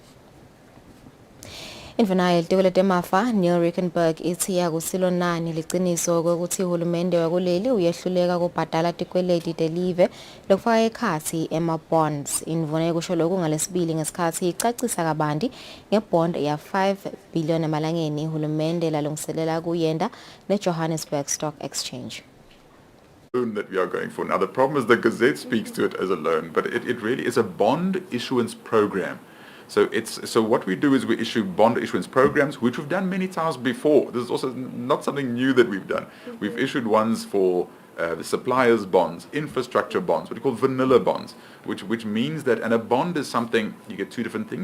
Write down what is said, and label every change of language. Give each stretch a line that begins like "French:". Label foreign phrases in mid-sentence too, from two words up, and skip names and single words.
Swati: Indvuna yelitiko letemafa Neil Rickenberg ithi akusilo nani liciniso ukuthi uhulumende wakuleli uyehluleka kubhadala tikweleti telive lokufaka ekhatsi ema-bonds. Indvuna yekusho lokhu ngalesibili ngesikhatsi icacisa kabanti ngebond ya 5 billion emalangeni uhulumende lalungiselela kuyenda neJohannesburg Stock Exchange.
English: That we are going for. Now the problem is the Gazette speaks to it as a loan, but it really is a bond issuance program. So what we do is we issue bond issuance programs, which we've done many times before. This is also not something new that we've done. We've issued ones for the suppliers bonds, infrastructure bonds, what we call vanilla bonds, which means that, and a bond is something, you get two different things.